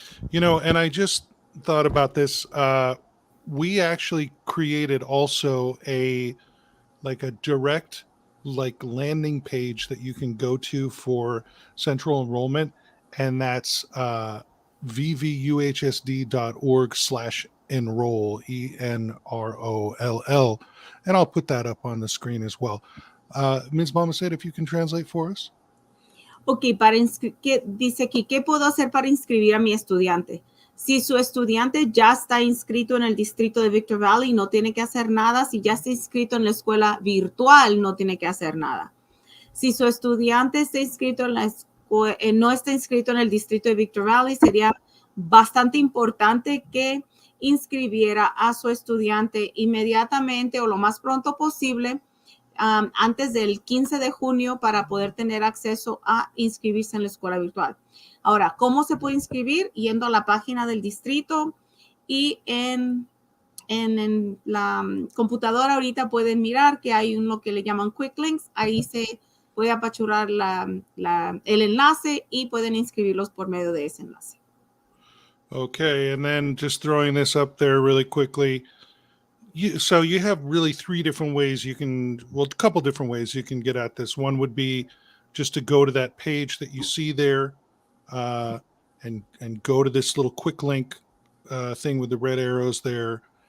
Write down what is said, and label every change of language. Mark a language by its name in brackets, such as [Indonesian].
[English] You know, and I just thought about this. We actually created also a direct landing page that you can go to for central enrollment, and that's vvuhsd.org/enroll, ENROLL, and I'll put that up on the screen as well. Ms. Balmaceda, if you can translate for us. [Spanish] Ok, dice aquí, ¿qué puedo hacer para inscribir a mi estudiante? Si su estudiante ya está inscrito en el distrito de Victor Valley, no tiene que hacer nada. Si ya está inscrito en la escuela virtual, no tiene que hacer nada. Si su estudiante está inscrito no está inscrito en el distrito de Victor Valley, sería bastante importante que inscribiera a su estudiante inmediatamente o lo más pronto posible, antes del 15 de junio, para poder tener acceso a inscribirse en la escuela virtual. Ahora, ¿cómo se puede inscribir? Yendo a la página del distrito, y en la computadora ahorita pueden mirar que hay lo que le llaman Quick Links. Ahí se puede apachurrar el enlace y pueden inscribirlos por medio de ese enlace. [English] Okay, and then just throwing this up there really quickly. So you have really three different ways a couple different ways you can get at this. One would be just to go to that page that you see there, and go to this little quick link thing with the red arrows there.